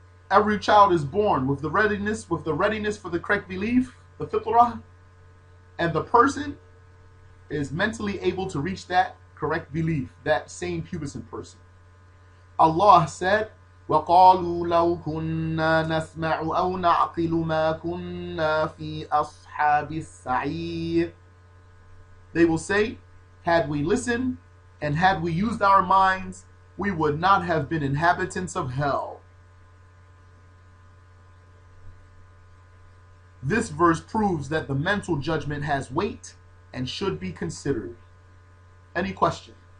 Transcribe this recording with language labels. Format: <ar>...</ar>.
<en>Every child is born with the readiness for the correct belief, the fitrah, and the person is mentally able to reach that correct belief, that same pubescent person. Allah said,</en> <ar>وَقَالُوا لَوْ كُنَّا نَسْمَعُ أَوْ نَعْقِلُ مَا كُنَّا فِي أَصْحَابِ السَّعِيرِ.</ar> <en>They will say, had we listened and had we used our minds, we would not have been inhabitants of hell. This verse proves that the mental judgment has weight and should be considered. Any question?</en>